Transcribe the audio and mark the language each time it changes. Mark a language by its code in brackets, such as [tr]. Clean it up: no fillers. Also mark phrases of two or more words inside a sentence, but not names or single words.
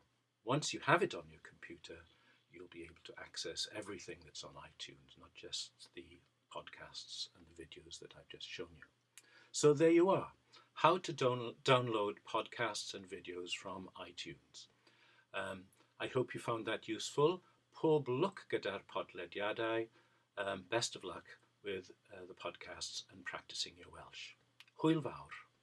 [en] Once you have it on your computer, you'll be able to access everything that's on iTunes, not just the podcasts and the videos that I've just shown you. So there you are, how to download podcasts and videos from iTunes. I hope you found that useful. [cy] Pob lwc gyda'r podlediadau. [en] Best of luck with the podcasts and practicing your Welsh. [cy] Hwyl fawr.